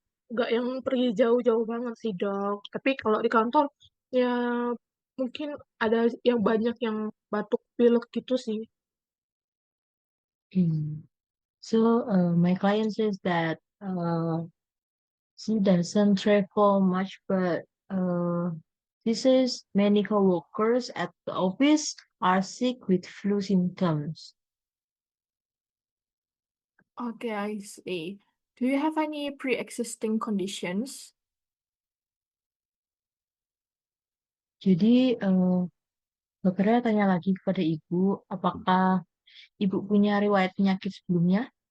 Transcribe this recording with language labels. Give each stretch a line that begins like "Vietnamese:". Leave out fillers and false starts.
Indonesian: Nggak yang pergi jauh-jauh banget sih dok. Tapi kalau di kantor ya mungkin ada yang banyak yang batuk pilek gitu sih. Hmm.
English: My client says that she doesn't travel much, but she says many coworkers at the office are sick with flu symptoms. Okay, I see. Do you have any pre-existing conditions?
Indonesian: Jadi, dokternya tanya lagi kepada ibu, apakah ibu punya riwayat penyakit sebelumnya?